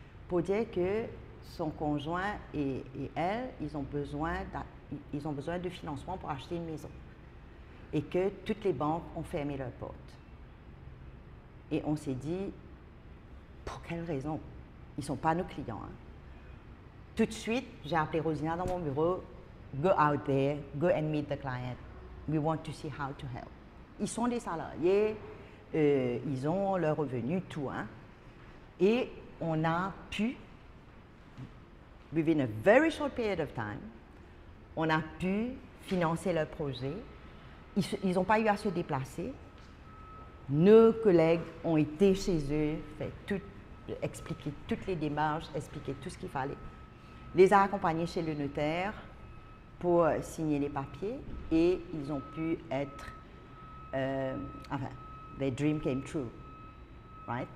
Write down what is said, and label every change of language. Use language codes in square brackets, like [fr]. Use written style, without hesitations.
[fr] Pour dire que son conjoint et elle, ils ont besoin de financement pour acheter une maison. Et que toutes les banques ont fermé leurs portes. Et on s'est dit, pour quelle raison? Ils ne sont pas nos clients. Hein. Tout de suite, j'ai appelé Rosina dans mon bureau. [en] Go out there, go and meet the client. We want to see how to help. [fr] Ils sont des salariés, ils ont leur revenu, tout. Hein. Et on a pu, [en] within a very short period of time, [fr] on a pu financer leur projet. Ils n'ont pas eu à se déplacer. Nos collègues ont été chez eux, expliquer toutes les démarches, expliquer tout ce qu'il fallait. Les a accompagnés chez le notaire pour signer les papiers et ils ont pu être, enfin, [en] their dream came true, right?